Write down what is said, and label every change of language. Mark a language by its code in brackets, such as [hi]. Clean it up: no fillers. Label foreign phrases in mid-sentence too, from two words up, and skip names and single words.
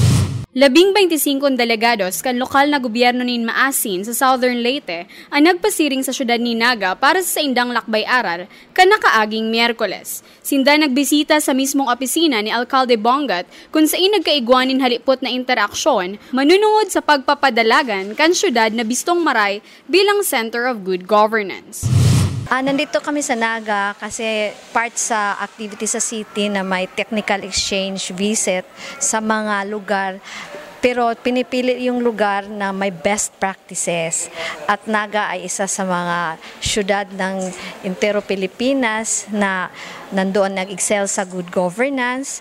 [bik] 25 delegados kan lokal na gobyerno nin maasin sa Southern Leyte ang nagpasiring sa syudad ni Naga para sa indang lakbay aral kan nakaaging Miyerkules. Sinda nagbisita sa mismong opisina ni Alcalde Bongat kung saan nagkaigwanin halipot na interaksyon manunungod sa pagpapadalagan kan syudad na bistong maray bilang Center of Good Governance. [tl] Nandito kami sa Naga kasi part sa activity sa city na may [en] technical exchange visit [tl] sa mga lugar. Pero pinipili yung lugar na may [en] best practices. [tl] At Naga ay isa sa mga syudad ng Intero Pilipinas na nandoon nag-excel sa [en] good governance.